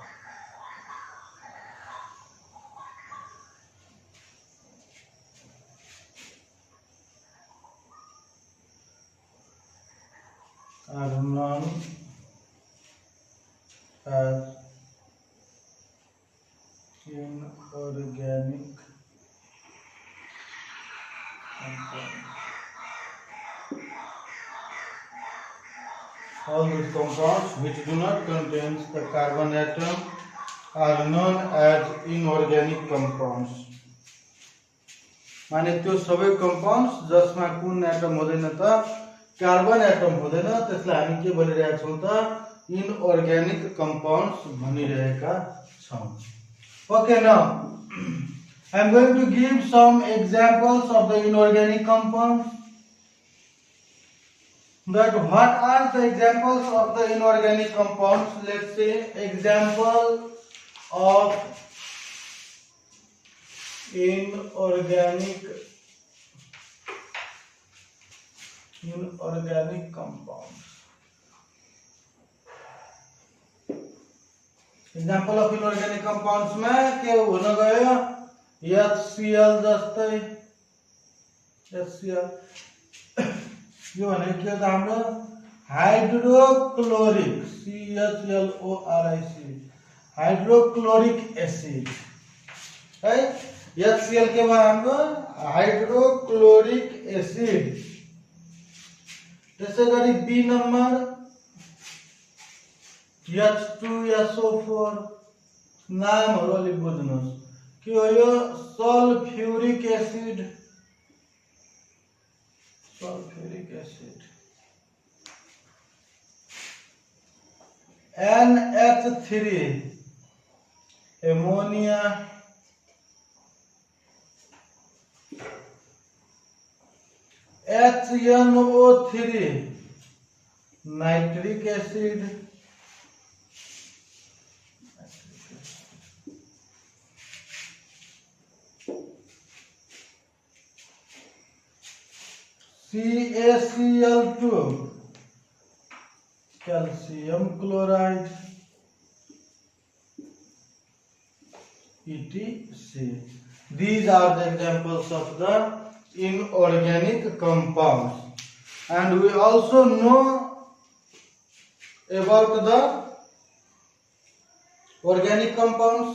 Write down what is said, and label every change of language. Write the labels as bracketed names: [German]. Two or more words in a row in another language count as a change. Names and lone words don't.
[English] Are known as inorganic compounds. All those compounds which do not contain the carbon atom are known as inorganic compounds. [Nepali] माने त्यो सबै compounds जसमा कुन एटम हुँदैन त [English] carbon atom [Nepali] हुँदैन त्यसलाई हामी के भनिरहेका छौं त [English] inorganic compounds [Nepali] भनिरहेका छौं. [English] Okay, now I am going to give some examples of the inorganic compounds. That what are the examples of the inorganic compounds? Let's say example of inorganic compounds. Example of inorganic compounds [Nepali] में के हुन गयो HCl जस्तै HCl यो भने के त हाम्रो हाइड्रोक्लोरिक CHLORIC [English] hydrochloric acid [Nepali] है. HCl के भयो हाम्रो [English] hydrochloric acid. [Nepali] त्यसैगरी बी नम्बर H2SO4 नामहरु अलि बुझ्नुस् के हो यो [English] sulphuric acid [Nepali] NH3 एमोनिया [English] HNO3 nitric acid CaCl2 calcium chloride etc. These are the examples of the inorganic compounds. And we also know about the organic compounds.